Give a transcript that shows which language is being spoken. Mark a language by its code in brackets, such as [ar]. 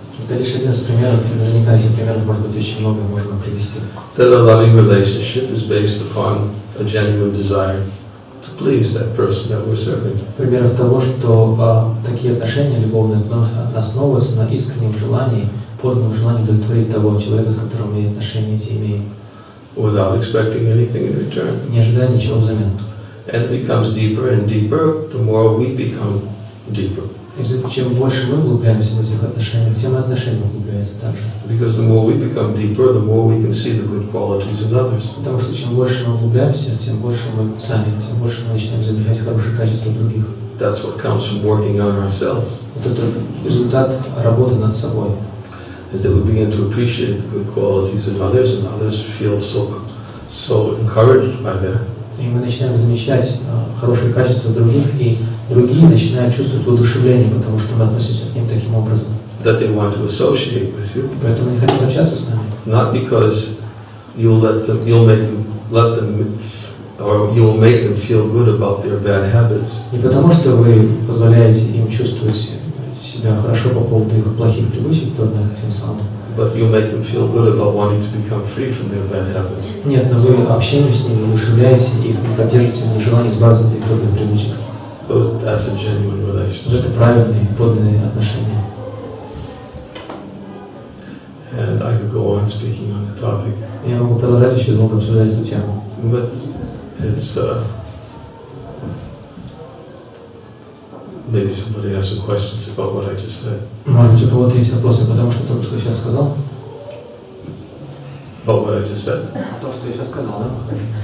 [ru] Это лишь один из примеров, и наверняка этих примеров может быть очень много можно привести. [en] That a loving relationship is based upon a genuine desire to please that person that we're serving. [ru] Примеров того, что такие отношения любовные основываются на искреннем желании, подлинном желании удовлетворить того человека, с которым мы отношения эти имеем. [en] Without expecting anything in return. [ru] Не ожидая ничего взамен. [en] And it becomes deeper and deeper the more we become deeper. [ru] И чем больше мы углубляемся в этих отношениях, тем и отношения углубляются также. [en] Because the more we become deeper, the more we can see the good qualities in others. [ru] Потому что чем больше мы углубляемся, тем больше мы сами, тем больше мы начинаем замечать хорошие качества других. [en] That's what comes from working on ourselves. [ru] Вот это результат работы над собой. [en] Is that we begin to appreciate the good qualities in others, and others feel so encouraged by that. [ru] И мы начинаем замечать хорошие качества других, и другие начинают чувствовать воодушевление, потому что мы относимся к ним таким образом. [en] That they want to associate with you. [ru] Поэтому они хотят общаться с нами. [en] Not because you'll make them feel good about their bad habits. [ru] Не потому, что вы позволяете им чувствовать себя хорошо по поводу их плохих привычек, тем самым. [en] But you'll make them feel good about wanting to become free from their bad habits. [ru] Нет, но вы общением с ними воодушевляете их, поддерживаете в них желание избавиться от этих трудных привычек. [en] That's a genuine relationship. [ru] Это правильные, подлинные отношения. [en] And I could go on speaking on the topic. [ru] Я могу продолжать еще долго обсуждать эту тему. [en] But it's maybe somebody has some questions about what I just said. [ru] Может быть, у кого-то есть вопросы, потому что только что сейчас сказал? [en] About what I just said. [ru] То, что я сейчас сказал, да?